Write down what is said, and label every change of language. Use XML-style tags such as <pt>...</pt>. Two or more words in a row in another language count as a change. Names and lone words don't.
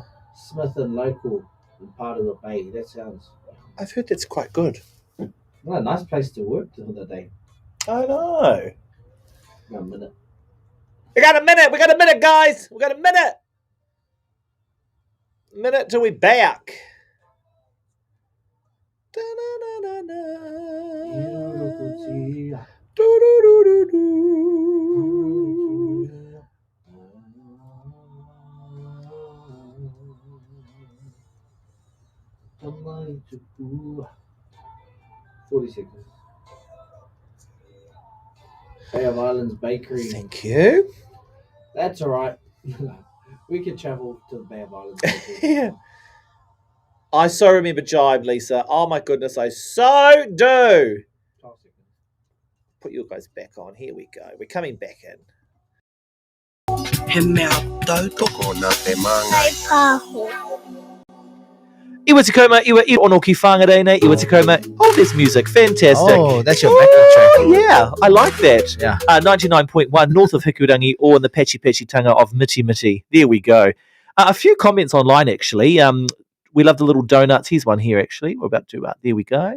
<en>Smith and Local in part of the bay. That sounds I've heard that's quite good. what a nice place to work the other day. I know. Got a minute. We got a minute. We got a minute, guys. We got a minute. Minute till we back. Da-na-na-na-na. Do-do-do-do-do. Somebody to 40 seconds. Bay of Islands Bakery. Thank you. That's all right. We can travel to the Bay of Islands Bakery. Yeah. I so remember Jive, Lisa. Oh my goodness, I so do. 12 seconds. Put you guys back on. Here we go. We're coming back in.</en> <mi>He mea tautoko nā te māngai. Iwa te kauma, iwa ono ki whangareine, iwa te kauma.</mi> <en>Oh, there's music. Fantastic. Oh, that's your backing track. Oh, yeah, I like that. Yeah. 99.1 north of Hikurangi or in the Pachi Pachi Tanga of Miti Miti. There we go. A few comments online, actually. We love the little donuts. Here's one here, actually. We're about to, there we go.</en>